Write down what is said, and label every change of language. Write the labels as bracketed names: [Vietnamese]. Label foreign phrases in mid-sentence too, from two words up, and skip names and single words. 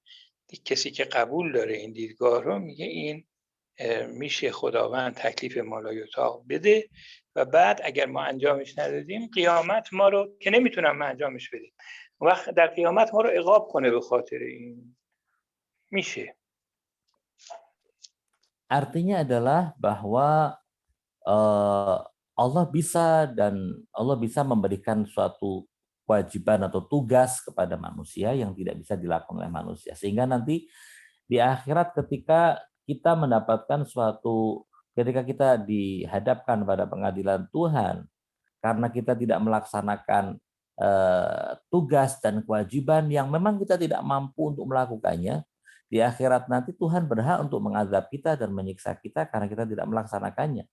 [Persian] کسی که قبول داره این دیدگاه رو میگه این میشه خداوند تکلیف مالایطاق بده و بعد اگر ما انجامش ندادیم قیامت ما رو که نمیتونم انجامش بدیم، وقت در قیامت ما رو عقاب کنه به خاطر این. میشه. [Indonesian] Artinya adalah bahwa Allah bisa memberikan suatu kewajiban atau tugas kepada manusia yang tidak bisa dilakukan oleh manusia. Sehingga nanti di akhirat ketika kita dihadapkan pada pengadilan Tuhan karena kita tidak melaksanakan tugas dan kewajiban yang memang kita tidak mampu untuk melakukannya, di akhirat nanti Tuhan berhak untuk mengazab kita dan menyiksa kita karena kita tidak melaksanakannya.